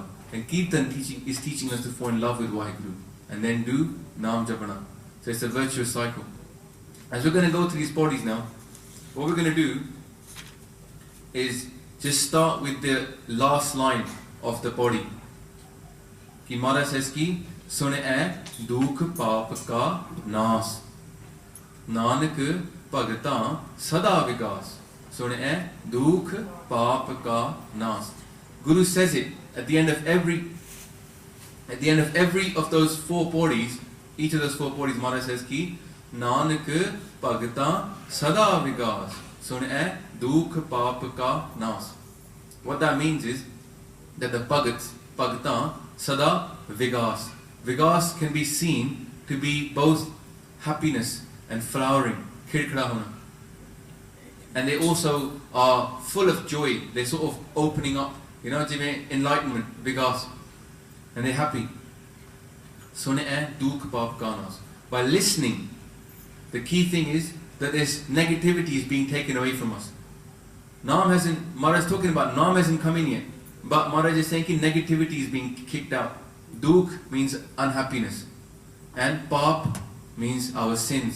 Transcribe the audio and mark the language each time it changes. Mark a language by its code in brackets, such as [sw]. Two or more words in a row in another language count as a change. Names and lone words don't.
[en] And Kirtan is teaching us to fall in love with Waheguru. And then do [pa] ਨਾਮ ਜਪਣਾ. [en] So it's a virtuous cycle. As we're going to go through these bodies now, what we're going to do is just start with the last line of the body. [pa] ਕਿ ਮਹਾਰਾਜ says ਕਿ ਸੁਣੇ ਦੁਖ ਪਾਪ ਕਾ ਨਾਸ, ਨਾਨਕ ਭਗਤਾ ਸਦਾ ਵਿਕਾਸ. ਸੁਣੇ ਦੁਖ ਪਾਪ ਕਾ ਨਾਸ. [en] Guru says it at the end of every of those four bodies. Each of those four bodies, Maharaj says [pa] ਕਿ ਨਾਨਕ ਭਗਤਾ ਸਦਾ ਵਿਕਾਸ. ਸੁਣੇ ਦੁਖ ਪਾਪ ਕਾ ਨਾਸ. [en] What that means is that the [pa] ਭਗਤਾ ਸਦਾ ਵਿਗਾਸ. [en] Vigas can be seen to be both happiness and flowering, [pa] ਖਿੜਖੜਾ ਹੋਣਾ. [en] And they also are full of joy. They're sort of opening up, you know, enlightenment, vigas. And they're happy. [pa] ਸੁਣੇ ਦੁਖ ਪਾਪ ਕਾ ਨਾਸ. [en] By listening, the key thing is that this negativity is being taken away from us. Maharaj is talking about Naam hasn't come in yet. But Maharaj is saying that negativity is being kicked out. Dukh means unhappiness. And Paap means our sins.